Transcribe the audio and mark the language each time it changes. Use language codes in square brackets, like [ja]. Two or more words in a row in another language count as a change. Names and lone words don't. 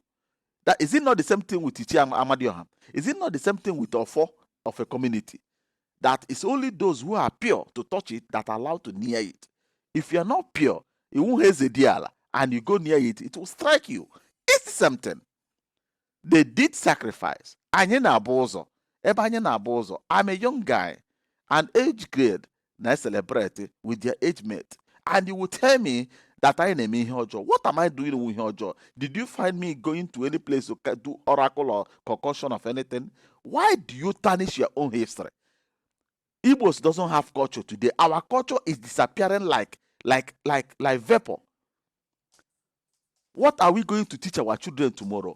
[en] That is it not the same thing with Ichi Amadioham? Is it not the same thing with Ofo of a community? That it's only those who are pure to touch it that are allowed to near it. If you are not pure, it won't have a deal, and you go near it, it will strike you. It's something. They did sacrifice. [ig] Anyị na-abụ ụzọ. Ebe anyị na-abụ ụzọ. [en] I'm a young guy, an age grade, na celebrate with their age mate. And you will tell me that I am [ig] ihe ọjọọ. [en] What am I doing with [ig] ihe ọjọọ? [en] Did you find me going to any place to do oracle or concoction of anything? Why do you tarnish your own history? Igbos doesn't have culture today. Our culture is disappearing like vapor. What are we going to teach our children tomorrow?